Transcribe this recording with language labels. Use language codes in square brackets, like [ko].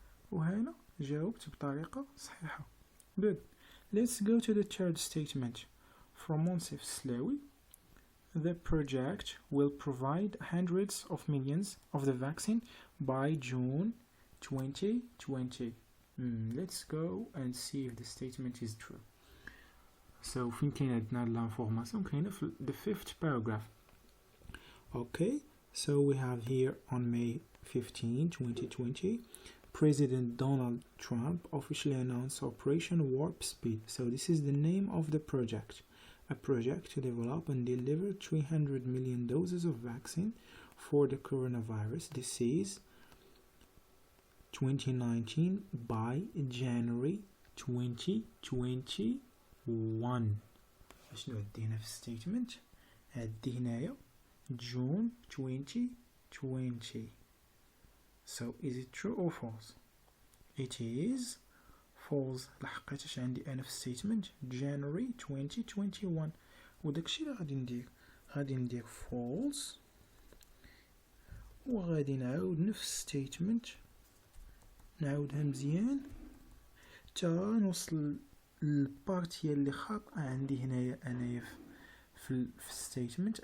[ar] وهنا جاوبت بطريقة صحيحة. [en] Good. Let's go to the third statement. From Monsef Slawi, the project will provide hundreds of millions of the vaccine by June 2020. Let's go and see if the statement is true. So [ar] فين كاين عندنا l'information كاينة في [en] the fifth paragraph. Okay, so we have here on May 15, 2020, President Donald Trump officially announced Operation Warp Speed. So this is the name of the project. A project to develop and deliver 300 million doses of vaccine for the coronavirus disease 2019 by January 2021. [ar] شنو عندي هنا في statement؟ عندي هنايا June 2020. [en] So is it true or false? It is false. [ar] لحقيتش عندي أنا في statement January 2021 وداكشي اللي غادي ندير false وغادي نعاود نفس statement نعاودها مزيان تا نوصل للبارتيه اللي خاطئة عندي هنايا أنايا في statement.